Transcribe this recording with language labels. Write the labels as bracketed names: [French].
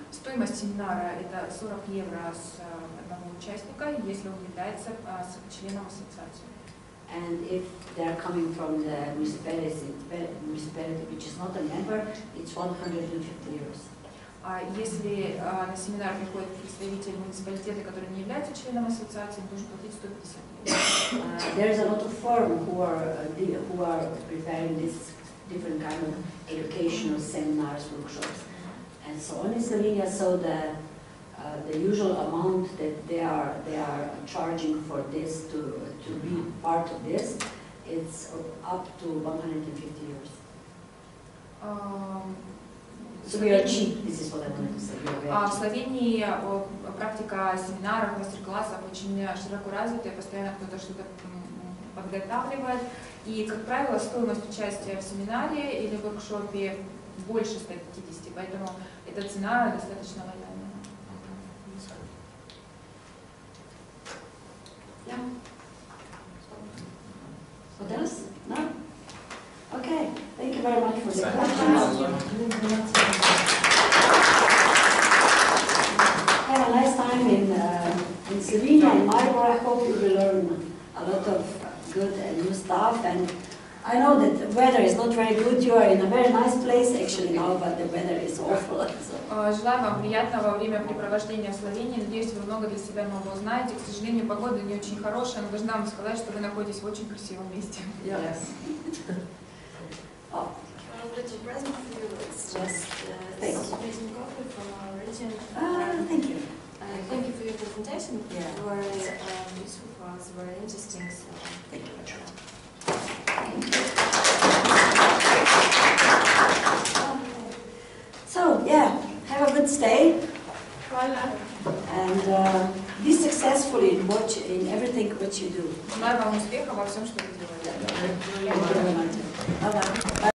[Russian] Стоимость семинара это 40 евро с одного участника, если он является членом ассоциации. [English] And if they are coming from the municipality which is not a member, it's 150 euros. [Russian] А если на семинар приходит представитель муниципалитета, который не является членом ассоциации, он должен платить 150 евро. [English] There's a lot of firms who are preparing this different kind of educational seminars, workshops, and so on in Slovenia. So the usual amount that they are charging for this to be part of this, it's up to 150 euros. So we are cheap. This is what I wanted to say. [Russian] В Словении практика семинаров, мастер-классов очень широко развита, и постоянно кто-то что-то подготавливает. И, как правило, стоимость участия в семинаре или воркшопе больше 150, поэтому эта цена достаточно лояльная. [English] Yeah. What else? No? Okay. Thank you very much for the questions. Have a nice time in Slovenia, in Maribor. I hope you will learn a lot of good and new stuff. And I know that the weather is not very good. You are in a very nice place actually now, but the weather is awful. So. [Russian] Желаю вам приятного времяпрепровождения в Словении. Надеюсь, вы много для себя нового узнаете. К сожалению, погода не очень хорошая, но должна вам сказать, что вы находитесь в очень красивом месте. [English] Yes. Oh. But the present for you is just making coffee from our region. Thank you. Thank you for your presentation. Yeah. Very useful for us, very interesting. So Thank you. So yeah, have a good stay. And be successful in everything what you do. [Russian] Желаю вам успеха во всем, что вы делаете. [English] Thank you very much. Bye-bye.